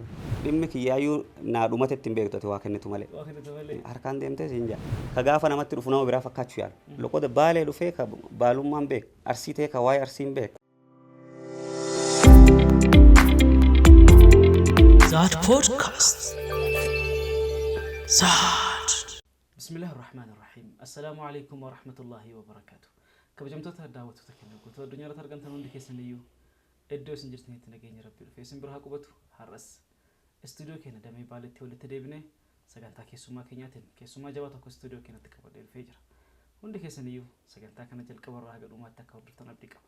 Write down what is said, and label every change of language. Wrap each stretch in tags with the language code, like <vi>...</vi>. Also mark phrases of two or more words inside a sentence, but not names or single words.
<om>Dhimmi kiyyaayyuu naa dhumatetti hin beektu ati waa kennitu malee. Harkaan deemtee siin jaa. Ka gaafa namatti dhufu nama biraa fakkaachuu yaala. Loqoda baalee dhufee ka baalummaan beek arsii ta'e ka waa'ee arsiin beek. Zat Podcast. Zat.</om> <ar>بسم الله الرحمن الرحيم السلام عليكم ورحمة الله وبركاته.</ar> <om>Kabajamtoota daawwattoota keenya guutuu addunyaa irratti argamtan hundi keessan iyyuu iddoo isin jirtanitti nageenya rabbii dhufee isin bira haa qubatu. Har'as istuudiyoo keenya damee baaletti walitti deebinee sagantaa keessummaa keenyaatiin keessummaa jabaa tokko istuudiyoo keenyatti qabadhee dhufee jira. Hundi keessan iyyuu sagantaa kana jalqaba irraa haga dhumaatti akka hordoftan abdii qaba.</om>